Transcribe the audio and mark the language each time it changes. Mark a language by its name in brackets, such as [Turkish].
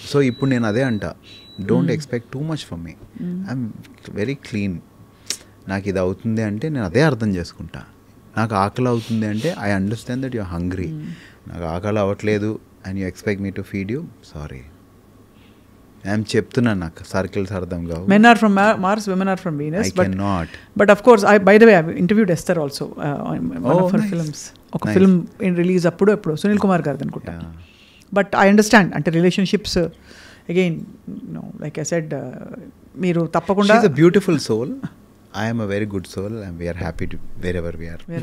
[English] so [Telugu] ఇప్పుడు నేను అదే అంట, [English] Don't expect too much from me. I'm very clean. [Telugu] నాకు ఇది అవుతుంది అంటే నేను అదే అర్థం చేసుకుంటా. నాకు ఆకలి అవుతుంది అంటే [English] I understand that you're hungry. [Telugu] నాకు ఆకలి అవ్వట్లేదు [English] And you expect me to feed you, sorry. [Telugu] I'm చెప్తున్నాను, నాకు సర్కిల్స్ అర్థం కావు. [English] Men are from Mars, women are from Venus. I cannot. But of course, by the way, I interviewed Esther also on one of her films. [Telugu] ఒక film release అప్పుడు సునీల్ కుమార్ గారిది అనుకుంటా. But I understand, అంటే [English] relationships again like I said, [Telugu] మీరు తప్పకుండా [English] She's a beautiful soul. I am a very good soul and we are happy to wherever we are.